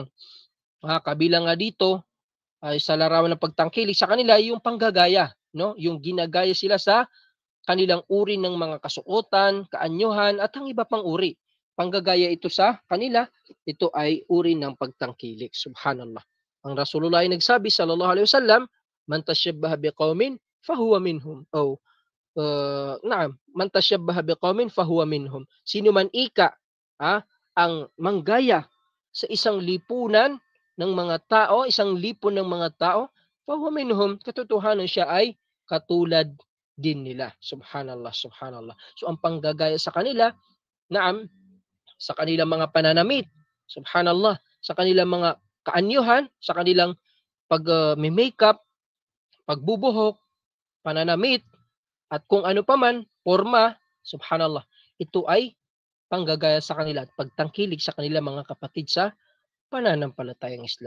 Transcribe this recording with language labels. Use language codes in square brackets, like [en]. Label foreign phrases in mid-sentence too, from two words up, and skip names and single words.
[tl] Kabilang nga dito ay sa larawan ng pagtangkilik sa kanila yung panggagaya, no? Yung ginagaya sila sa kanilang uri ng mga kasuotan, kaanyuhan at ang iba pang uri. Panggagaya ito sa kanila, ito ay uri ng pagtangkilik. Subhanallah. Ang Rasulullah ay nagsabi [ar] صلى الله عليه وسلم, من تشبه بقوم فهو منهم. من تشبه بقوم فهو منهم. [tl] Sino man ika ang manggaya sa isang lipunan ng mga tao, isang lipon ng mga tao, [ar] فهو منهم, [tl] katotohanan siya ay katulad din nila. [ar] سبحان الله، سبحان الله. [tl] So ang panggagaya sa kanila, sa kanilang mga pananamit, subhanallah, sa kanilang mga kaanyuhan, sa kanilang pag-makeup, pagbubuhok, pananamit, at kung ano pa man, forma, subhanallah, ito ay panggagaya sa kanila at pagtangkilik sa kanila mga kapatid sa pananampalatayang Islam.